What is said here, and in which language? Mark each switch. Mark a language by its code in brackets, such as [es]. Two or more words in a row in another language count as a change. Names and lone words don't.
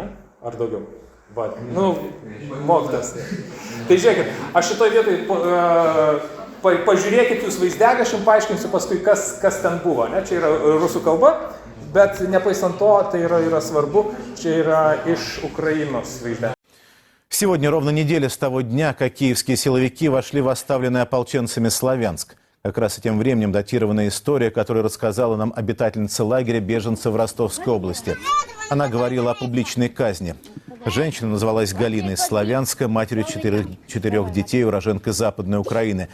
[lt] Ar daugiau? Mokytas. Tai žiūrėkit, aš šitoj vietoj pažiūrėkit jūs vaizdelį, aš jums paaiškinsiu paskui, kas ten buvo, ne? Čia yra rusų kalba, bet nepaisant to, tai yra svarbu, čia yra iš Ukrainos vaizdelį. [ru] Сегодня ровно неделя с того дня, как киевские силовики вошли в оставленный ополченцами Славянск. Как раз этим временем датированная история, которую рассказала нам обитательница лагеря беженцев в Ростовской области. Она говорила о публичной казни. Женщина называлась Галина из Славянска, матерью 4 детей, уроженкой Западной Украины.